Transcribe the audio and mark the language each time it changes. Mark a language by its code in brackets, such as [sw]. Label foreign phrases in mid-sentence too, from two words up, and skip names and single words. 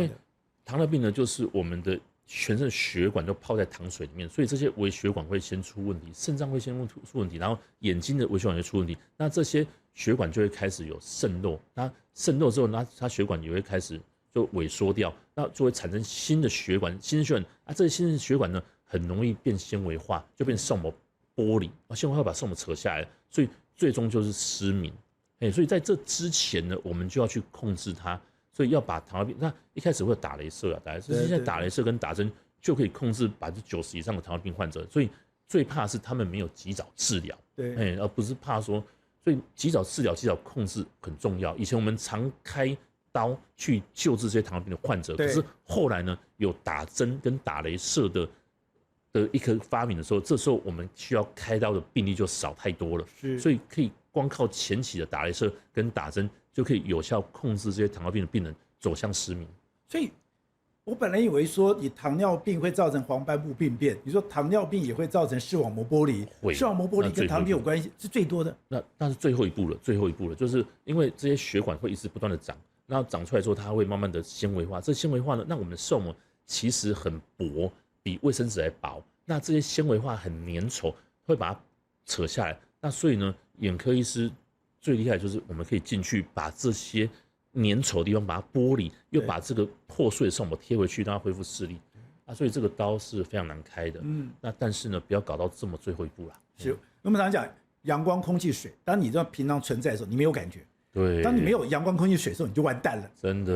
[zh] 因為糖尿病呢，就是我們的全身的血管都泡在糖水裡面，所以這些微血管會先出問題，腎臟會先出問題，然後眼睛的微血管會出問題，那這些血管就會開始有滲漏，那滲漏之後，那它血管也會開始就萎縮掉，那就會產生新的血管，新的血管啊，這些新的血管呢，很容易變纖維化，就變視網膜剝離，纖維化把視網膜扯下來，所以最終就是失明。所以在這之前呢，我們就要去控制它，所以要把糖尿病，那一開始會有打雷射啊，現在打雷射跟打針就可以控制 90%以上的糖尿病患者，所以最怕是他們沒有及早治療，對，而不是怕說，所以及早治療、及早控制很重要。以前我們常開刀去救治這些糖尿病的患者，可是後來呢，有打針跟打雷射的一個發明的時候，這時候我們需要開刀的病例就少太多了，所以可以光靠前期的打雷射跟打針就可以有效控制這些糖尿病的病人走向失明。所以我本來以為說你糖尿病會造成黄斑部病變，你說糖尿病也會造成視網膜剥離，視網膜剝離跟糖尿病有關係是最多的。那是最後一步了，最後一步了，就是因為這些血管會一直不斷的長，然後長出來之後它會慢慢的纖維化，這纖維化呢，那我們的視網膜其實很薄，比衛生紙還薄，那這些纖維化很粘稠，會把它扯下來。那所以呢，眼科醫師最厲害的就是我們可以進去把這些粘稠的地方把它剝離，又把這個破碎的視網膜貼回去，讓它恢復視力。所以這個刀是非常難開的。那但是呢，不要搞到這麼最後一步啦。是，我們常常講陽光、空氣、水，當你這平常存在的時候，你沒有感覺。對。當你沒有陽光、空氣、水的時候，你就完蛋了。真的。